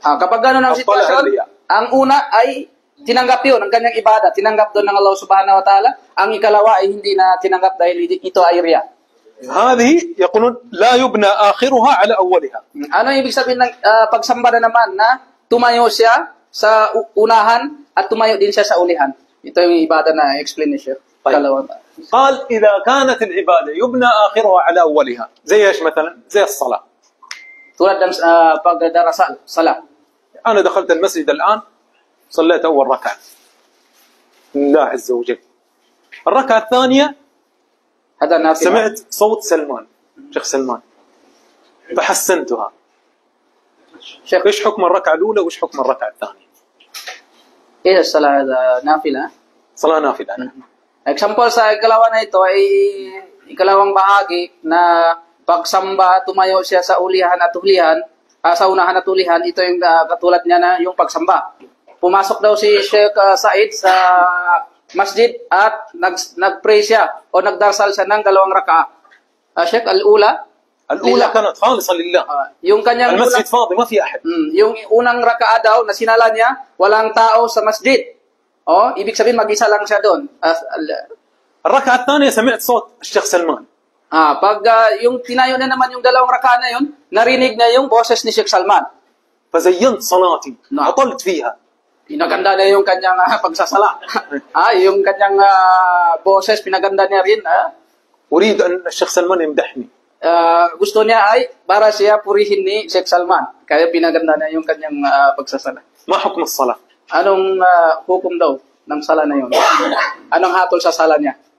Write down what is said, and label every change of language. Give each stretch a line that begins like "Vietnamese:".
Filipino: Kapag gano'n ang sitwasyon, ang una ay tinanggap yun, ang kanyang ibada, tinanggap doon ng Allah subhanahu wa ta'ala. Ang ikalawa ay hindi na tinanggap dahil ito ay riya.
Arabic: هذه يقولون لا يبنى آخرها على أولها.
Filipino: Ano ibig sabihin ng pagsamba na naman na tumayo siya sa unahan at tumayo din siya sa ulihan? Ito yung ibada na explanation.
Arabic: قال إذا كانت العبادة يبنى آخرها على أولها زي إيش مثلا؟ زي الصلاة.
Filipino: Tulad ng pagdarasal, salat.
Arabic: أنا دخلت المسجد الآن صليت أول ركعة لله عز وجل. الركعة الثانية هذا نافلة. سمعت صوت سلمان شيخ سلمان فحسنتها. شيخ إيش حكم الركعة الأولى وإيش حكم الركعة الثانية؟ إيه الصلاة هذا نافلة. صلاة نافلة.
Filipino: Example sa ikalawa na ito ay ikalawang bahagi na pagsamba, tumayo siya sa ulihan at hulihan, sa unahan at hulihan, ito yung katulad niya na yung pagsamba. Pumasok daw si Sheikh Said sa masjid at nag-pray siya o nagdarsal siya ng 2 raka'a.
Arabic: Sheikh, al-ula كانت خالصة لله.
Filipino: yung kanyang
Arabic: المسجد فاضي ما في أحد.
Filipino: Yung unang raka'a daw na sinala niya, walang tao sa masjid. Ibig sabihin mag-isa lang siya doon.
Arabic: الركعة الثانية سمعت صوت الشيخ سلمان.
Filipino: Pag yung tinayo na naman yung 2 raka'a na yun, narinig na yung boses ni Sheikh Salman.
Arabic: فزينت صلاتي عطلت فيها.
Filipino: Pinaganda na yung kanyang pagsasala. Yung kanyang boses, pinaganda niya rin.
Arabic: أريد أن الشيخ سلمان يمدحني.
Filipino: Gusto niya ay para siya purihin ni Sheikh Salman. Kaya pinaganda na yung kanyang pagsasala.
Arabic: ما حكم الصلاة؟
Filipino: Anong hukom daw ng sala na yun? Anong hatol sa sala niya?